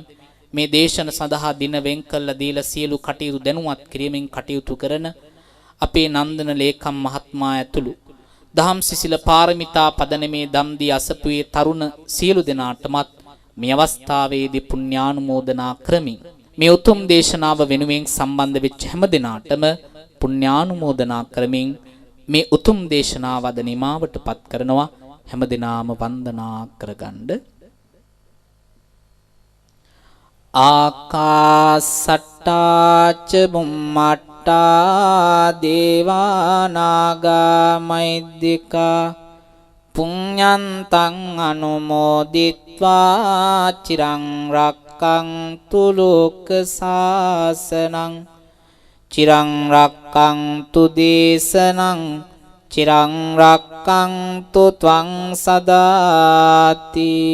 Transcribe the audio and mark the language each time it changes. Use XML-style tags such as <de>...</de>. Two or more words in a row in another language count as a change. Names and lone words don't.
<si>මේ දේශන සඳහා දින වෙන් කළ දීලා සියලු කටයුතු දැනුවත් කිරීමෙන් කටයුතු කරන අපේ නන්දන ලේකම් මහත්මයා ඇතුළු දහම් සිසිල පාරමිතා පදනමේ දම් දී අසපුවේ තරුණ සියලු දෙනාටමත් මේ අවස්ථාවේදී පුණ්‍යානුමෝදනා කරමින් මේ උතුම් දේශනාව වෙනුවෙන් සම්බන්ධ වෙච්ච හැම දෙනාටම පුණ්‍යානුමෝදනා කරමින් මේ උතුම් දේශනාව අද නිමාවටපත් කරනවා හැම දිනාම වන්දනා කරගන්න</si> <pi>ආකාසට්ටාච බුම්මට්ටා දේවානාගා මෛද්දිකා පුඤ්ඤන්තං අනුමෝදිත්වා චිරං රක්ඛන්තු ලෝක සාසනං චිරං රක්ඛන්තු දේශනං චිරං රක්ඛන්තු ත්වං සදාති</pi>